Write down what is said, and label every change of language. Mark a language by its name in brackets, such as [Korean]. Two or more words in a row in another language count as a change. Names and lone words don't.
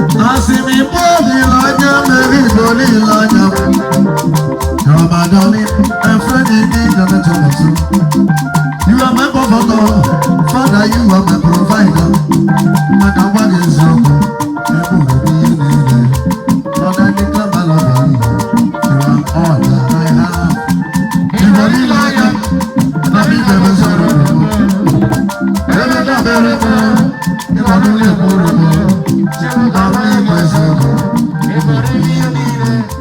[Igbo] Asị m Igbo olileanya mere Igbo olileanya m. [English] You are my darling, a friend in need, a mentor of soul. You are my comforter, Father, you are my provider. [Igbo] Maka nwa gị eziokwu, ị pụrụ n'ihe niile. [English] Lord, I declare my love for you. You are all that I have. [Igbo] Igbo olileanya m, na m Igbo zoro m. Ebe m na-abere m, ị bụ ọnụ na-ekwuru m. Na m Igbo eziokwu, ị pụrụ n'ihe niile.